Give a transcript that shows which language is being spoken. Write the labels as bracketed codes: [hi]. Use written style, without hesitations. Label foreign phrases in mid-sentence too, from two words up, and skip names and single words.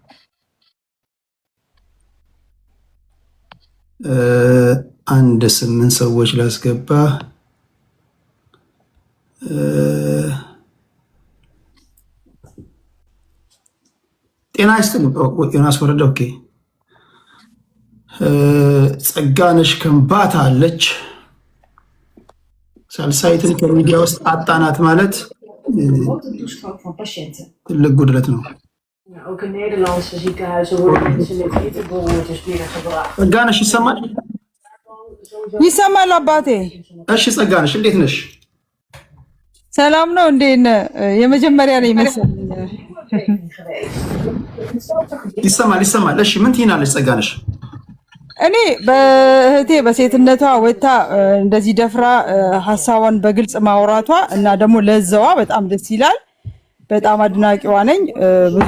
[am] አንድ 8 ሰዎች ላስገባ። ጤና ይስጥልኝ ዮናስ ወረደ። ኦኬ ጸጋነሽ ከምባታ አለች። ሳልሳይትን ከሚዲያ ውስጥ አጣናት ማለት ትልቅ ጉድለት ነው። [nl] Ook in Nederlandse ziekenhuizen worden mensen met hittebehoortes binnengebracht. [am] ጸጋነሽ ይሰማል? ይሰማል አባቴ። እሺ ጸጋነሽ እንዴት ነሽ? ሰላም ነው እንዴ? የመጀመሪያ ላይ መሰለኝ። ይሰማል ይሰማል። እሺ ምን ትይናለሽ ጸጋነሽ? እኔ በእህቴ በሴትነቷ ወታ እንደዚህ ደፍራ ሀሳቧን በግልጽ ማውራቷ እና ደግሞ ለዛዋ በጣም ደስ ይላል። በጣም አድናቂዋ ነኝ። ብዙ